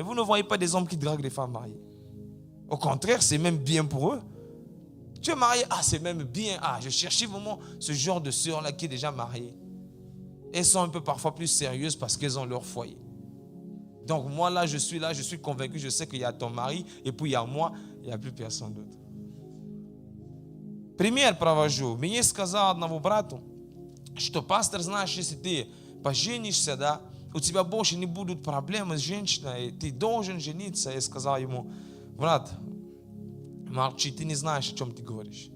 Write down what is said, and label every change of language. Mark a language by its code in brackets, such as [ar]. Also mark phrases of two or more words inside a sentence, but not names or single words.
[fr] Vous ne voyez pas des hommes qui draguent des femmes mariées. Au contraire, c'est même bien pour eux. Tu es marié, c'est même bien. Je cherchais vraiment ce genre de sœur-là qui est déjà mariée. Elles sont un peu parfois plus sérieuses parce qu'elles ont leur foyer. Donc moi là, je suis convaincu, je sais qu'il y a ton mari, et puis il y a moi, il n'y a plus personne d'autre. [ru] Пример провожу. Мне сказал одному брату, что пастор, знаешь, если ты поженишься, да, у тебя больше не будут проблемы с женщиной, ты должен жениться. Я сказал ему, брат, молчи, ты не знаешь, о чем ты говоришь.